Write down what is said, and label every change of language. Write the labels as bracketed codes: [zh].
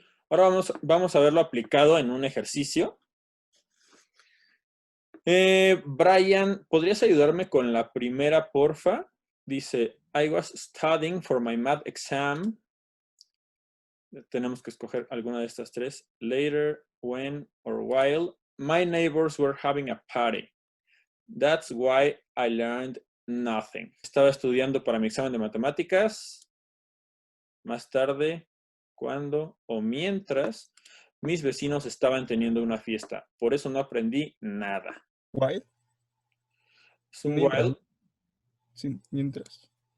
[es] Ahora vamos a verlo aplicado en un ejercicio. Brian, ¿podrías ayudarme con la primera, porfa? Dice, [en] I was studying for my math exam [es] Tenemos que escoger alguna de estas tres. [en] Later, when, or while. My neighbors were having a party. That's why I learned nothing. [es] Estaba estudiando para mi examen de matemáticas. Más tarde, cuando o mientras mis vecinos estaban teniendo una fiesta. Por eso no aprendí nada. [en] While. [es] Es un Mientras. [en] while. [es] Sí, mientras.